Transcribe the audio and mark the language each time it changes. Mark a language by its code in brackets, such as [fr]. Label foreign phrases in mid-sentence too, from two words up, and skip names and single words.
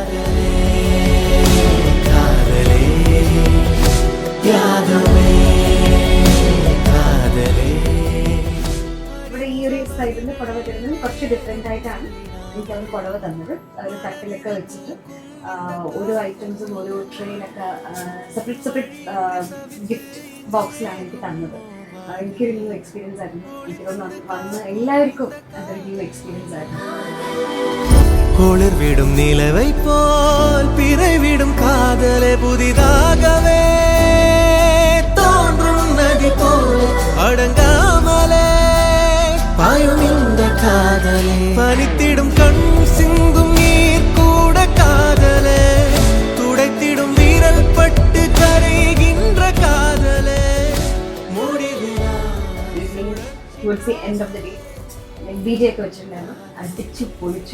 [ml] ഇവിടെ ഈ ഒരു സൈഡിൽ പുടവ തരുന്നത് കുറച്ച് ഡിഫറെൻ്റ് ആയിട്ടാണ് എനിക്ക് അവർ പുടവ തന്നത്. ഒരു തട്ടിലൊക്കെ വെച്ചിട്ട് ഓരോ ഐറ്റംസും ഓരോ ട്രെയിനൊക്കെ [en] separate gift [ml] ബോക്സിലാണ് എനിക്ക് തന്നത്. എനിക്കൊരു [en] new experience [ml] ആയിരുന്നു. എനിക്ക് വന്ന് എല്ലാവർക്കും അതൊരു [en] new experience [ml] ആയിരുന്നു. [ta] குளிர் விடும் நிலவை போல் பிறை விடும் காதலே, புதிதாகவே தோன்றும் நதி போல் அடங்காமலே பாயும் இந்த காதலே, பனித்திடும் கண் சிந்தும் நீர் கூட காதலே, துடைத்திடும் வீரல் பட்டு கரைகின்ற காதலே, [en] towards the end of the day [ml] DJ ഒക്കെ വെച്ചിട്ടുണ്ടായിരുന്നു. അടിച്ചു പൊളിച്ചു.